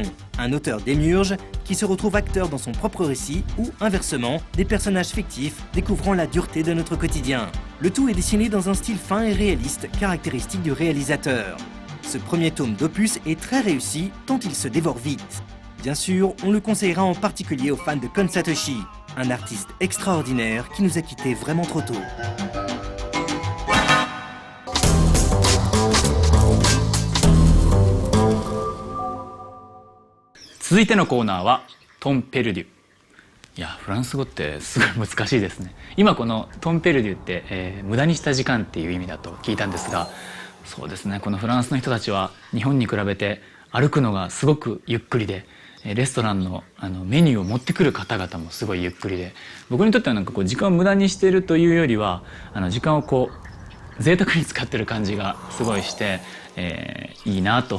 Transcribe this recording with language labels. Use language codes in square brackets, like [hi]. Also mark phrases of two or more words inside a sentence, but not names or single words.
[fr] Un auteur démiurge qui se retrouve acteur dans son propre récit ou, inversement, des personnages fictifs découvrant la dureté de notre quotidien. Le tout est dessiné dans un style fin et réaliste, caractéristique du réalisateur. Ce premier tome d'opus est très réussi, tant il se dévore vite. Bien sûr, on le conseillera en particulier aux fans de Kon Satoshi, un artiste extraordinaire qui nous a quittés vraiment trop tôt. [ja] 続いてのコーナーはトンペルデュ。いや、フランス語ってすごい難しいですね。今このトンペルデュって、無駄にした時間っていう意味だと聞いたんですが、そうですね、このフランスの人たちは日本に比べて歩くのがすごくゆっくりで、レストランのメニューを持ってくる方々もすごいゆっくりで、僕にとってはなんかこう時間を無駄にしているというよりは時間をこう贅沢に使ってる感じがすごいして、いいなと。